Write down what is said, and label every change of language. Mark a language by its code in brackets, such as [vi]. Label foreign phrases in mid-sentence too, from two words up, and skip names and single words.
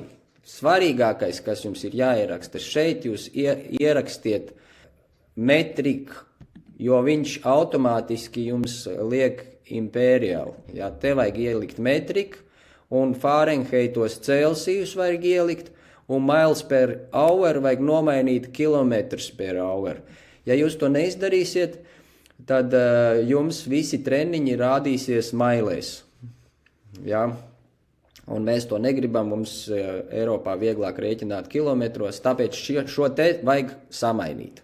[lv] Svarīgākais, kas jums ir jāieraksta, šeit jūs ierakstiet metriku, jo viņš automātiski jums liek imperiāli, jā, te vajag ielikt metriku, un Fahrenheitos Celsijus vajag ielikt, un [en] miles per hour [lv] vajag nomainīt kilometrus [en] per hour. [lv] Ja jūs to neizdarīsiet, tad jums visi treniņi rādīsies mailēs. Ja? Un mēs to negribam, mums Eiropā vieglāk rēķināt kilometros, tāpēc šo te vajag samainīt.